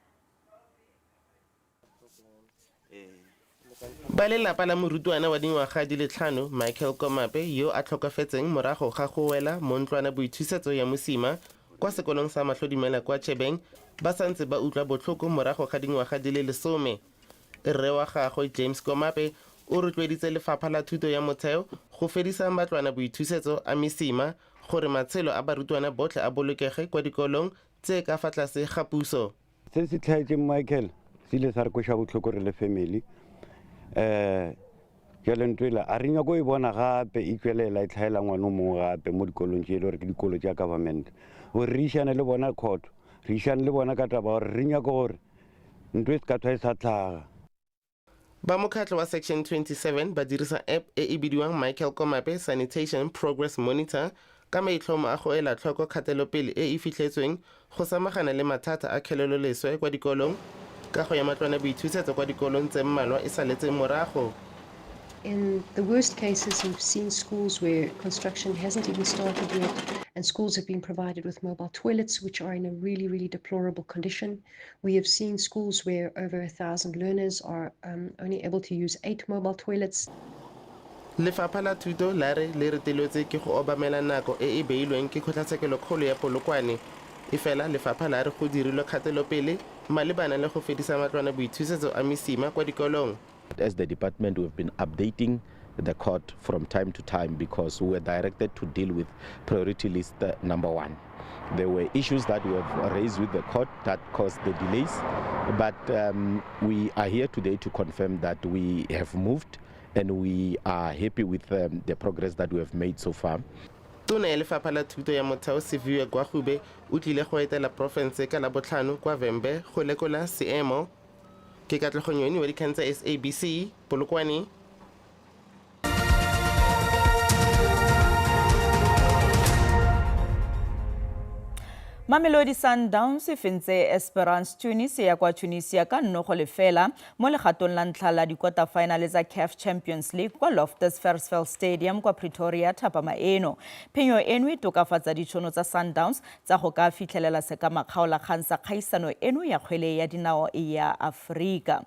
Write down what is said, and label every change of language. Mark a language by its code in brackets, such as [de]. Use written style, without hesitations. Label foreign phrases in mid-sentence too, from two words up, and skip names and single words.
[tn] Ba lelapa la morutwana wa dingwaga di le 5 Michael Komape yo a tlhokafetseng morago ga go wela mo ntlwana boithusetso ya mosima kwa sekolong sa Mahlodimela kwa Chebeng ba santse ba utlwa botlhoko morago ga dingwaga di le 10. Rre wa gagwe James Komape o rotloeditse Lefapha la Thuto ya Motheo go fedisa matlwana boithusetso a mesima gore matshelo a barutwana botlhe a bolokege kwa dikolong tse ka fa tlase ga puso. Se se tlhaetseng Michael se ile sa re koša botlhoko re le family. Jale ntwela a re nyako e bona gape e tswelela e tlhaela ngwana mongwe gape mo dikolong tse e le gore ke dikolo tsa government gore re išane le bona court re išane le bona ka taba gore re nyako gore ntwe se ka thwa e sa tlhaga. Ba mokgatlho wa Section 27 ba dirisa app e bidiwang Michael Komape Sanitation Progress Monitor ka maitlhomo a go ela tlhoko kgatelopele e e fitlhetsweng go samagana le mathata a kheleloleswe kwa dikolong ka go ya matlwana boithusetso kwa dikolong tse mmalwa e saletse morago. [en] In the worst cases, we've seen schools where construction hasn't even started yet, and schools have been provided with mobile toilets, which are in a really, really deplorable condition. We have seen schools where over 1,000 learners are only able to use 8 mobile toilets. [tn] Lefapha la Thuto la re le reteletswe ke go obamela nako e e beilweng ke kgotlatshekelo ya Polokwane. E fela lefapha la re go dirilwe kgatelopele malebana le go fedisa matlwana boithusetso a mesima kwa dikolong. [en] As the department, we've been updating the court from time to time because we were directed to deal with priority list number 1. There were issues that we have raised with the court that caused the delays, but we are here today to confirm that we have moved and we are happy with the progress that we have made so far. [tn] Tona ya Lefapha la Thuto ya Motheo Siviwe Gwagube o tlile go etela province ka la botlhano kwa Vembe go lekola seemo ke Katlego Nyoni wa dikgang tsa SABC Polokwane. Mamelodi Sundowns e fentse Esperance Tunis ya kwa Tunisia ka 1-0 mo legatong la ntlha la di-quarterfinale tsa CAF Champions League kwa Loftus Versfeld Stadium kwa Pretoria thapama eno. Phenyo eno e tokafatsa ditšhono tsa Sundowns tsa go ka fitlhelela sekamakgaolakgang sa kgaisano eno ya kgwele ya dinao ya Aforika.